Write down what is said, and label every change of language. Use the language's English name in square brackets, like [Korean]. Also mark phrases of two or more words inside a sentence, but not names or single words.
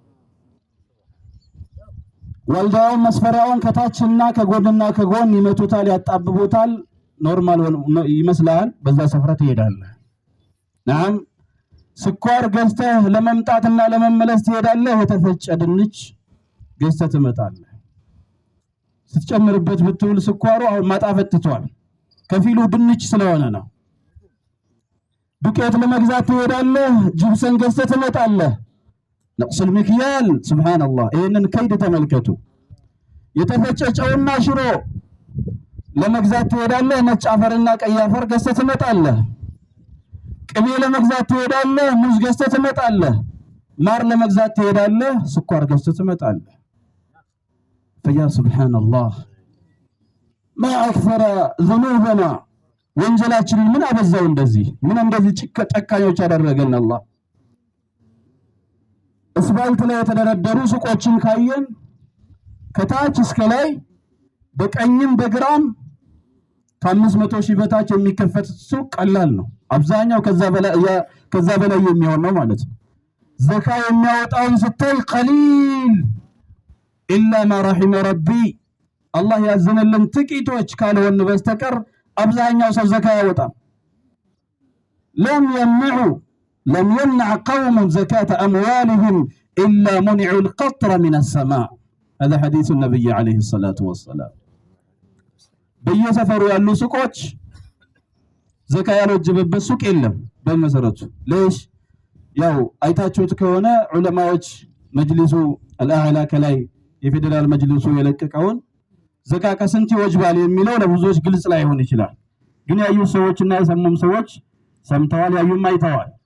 [Amharic] ወልዳውን መስፈሪያውን ከታችና ከጎንና ከጎን ይመቱታል፣ ያጣብቡታል። ኖርማል ይመስላል። በዛ ሰፍራ ትሄዳለህ። نعم ስኳር ገዝተህ ለመምጣትና ለመመለስ ትሄዳለህ። የተፈጨ ድንች ገዝተህ ትመጣለህ። ስትጨምርበት ብትውል ስኳሩ አሁን ማጣፈጥ ትቷል፣ ከፊሉ ድንች ስለሆነ ነው። ዱቄት ለመግዛት ትሄዳለህ፣ ጅብሰን ገዝተህ ትመጣለህ። [Arabic] نقص المكيال سبحان الله [Amharic] ይሄንን ከይድ ተመልከቱ። የተፈጨ ጨውና ሽሮ ለመግዛት ትሄዳለህ፣ ነጭ አፈርና ቀይ አፈር ገዝተህ ትመጣለህ። ቅቤ ለመግዛት ትሄዳለህ፣ ሙዝ ገዝተህ ትመጣለህ። ማር ለመግዛት ትሄዳለህ፣ ስኳር ገዝተህ ትመጣለህ። [Arabic] فيا سبحان الله ما أكثر ذنوبنا [Amharic] ወንጀላችንን ምን አበዛው እንደዚህ ጨካኞች ያደረገን አላህ። እስባልት ላይ የተደረደሩ ሱቆችን ካየን ከታች እስከ ላይ በቀኝም በግራም ከ500 ሺህ በታች የሚከፈት ሱቅ ቀላል ነው። አብዛኛው ከዛ በላይ የሚሆን ነው ማለት ነው። ዘካ የሚያወጣውን ስታይ [Arabic] قليل إلا ما رحم ربي [Amharic] አላህ ያዘነልን ጥቂቶች ካልሆን በስተቀር አብዛኛው ሰው ዘካ ያወጣል። [Arabic] لم يمنع قوم زكاة أموالهم إلا منعوا القطر من السماء. هذا حديث النبي عليه الصلاة والسلام. [Amharic] بيسفروا ያሉ ሱቆች ዘካ ያልወጀበበት ሱቅ የለም በመሰረቱ። ليش ያው አይታችሁት ከሆነ ዑለማዎች [Arabic] المجلس الأعلى [Amharic] ከላይ የፌደራል መጅሊሱ የለቀቀውን ዘካ ከስንት ይወጅባል የሚለው ለብዙዎች ግልጽ ላይሆን ይችላል። ግን ያዩ ሰዎችና የሰሙም ሰዎች ሰምተዋል፣ ያዩም አይተዋል።